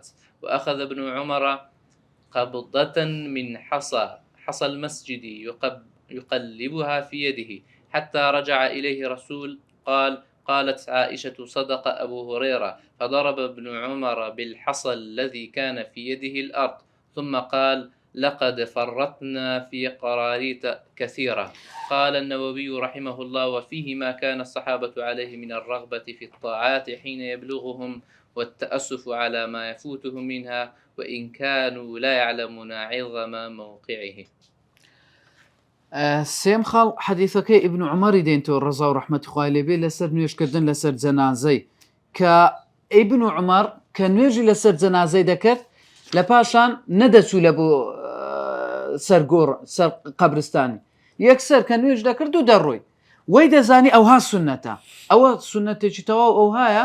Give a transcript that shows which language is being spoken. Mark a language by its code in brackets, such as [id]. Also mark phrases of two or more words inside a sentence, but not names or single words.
[ar] وأخذ ابن عمر قبضة من حصى المسجد يقلبها في يده حتى رجع إليه رسول قالت عائشة صدق أبو هريرة، فضرب ابن عمر بالحصى الذي كان في يده الأرض ثم قال لقد فرطنا في قراريط كثيرة. قال النووي رحمه الله وفيه ما كان الصحابة عليه من الرغبة في الطاعات حين يبلغهم والتأسف على ما يفوتهم منها وإن كانوا لا يعلمون عظم موقعه. [ckb] سێم خاڵ حەدیثەکەی ئیبن عومەری دێنتەوە ڕەزا و ڕەحمەتی خوای لێبێ لەسەر نوێژکردن لەسەر جەنازەی کە ئیبن عومەر کە نوێژی لەسەر جەنازەی دەکرد لە پاشان نەدەچوو لە بۆ سەر قەبرستانی یەکسەر کە نوێژ دەکرد و دەڕۆی وەی دەزانی ئەوها سونەتە ئەوە سونەتێکی تەواو ئەو هایە